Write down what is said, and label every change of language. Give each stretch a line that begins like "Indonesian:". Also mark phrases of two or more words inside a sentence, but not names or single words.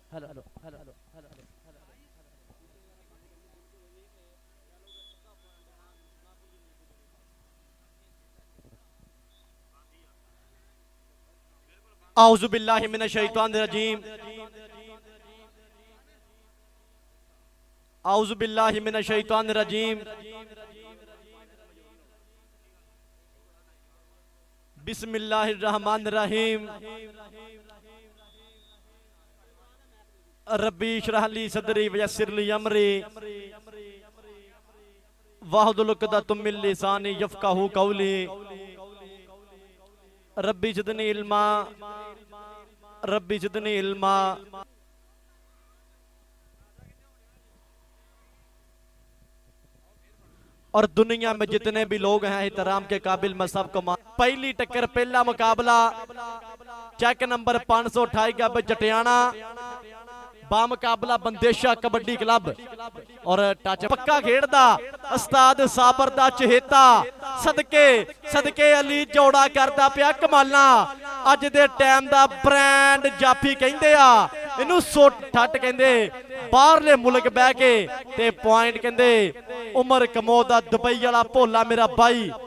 Arabic: أعوذ بالله من الشيطان الرجيم أعوذ بالله من الشيطان الرجيم بسم الله الرحمن الرحيم رب اشرح لي صدري ويسر لي أمري واحلل عقدة من لساني يفقهوا قولي رب زدني علما رب زدني علما.
Urdu: اور دنیا میں جتنے بھی لوگ ہیں احترام کے قابل میں سب کو پہلی ٹکر پہلا مقابلہ
Punjabi: چیک نمبر 528 کا جٹیانہ بمقابلہ بندیشہ کبڈی کلب اور ٹچ پکا کھیڈدا استاد صابر دا چہیتا صدقے صدقے علی جوڑا کردا پیا کمالاں اج دے ٹائم دا برانڈ جپھی کہندے آ اینوں سوٹ ٹھٹ کہندے باہرلے ملک بہہ کے تے پوائنٹ کہندے عمر کمو دا دبئی والا بھولا میرا بھائی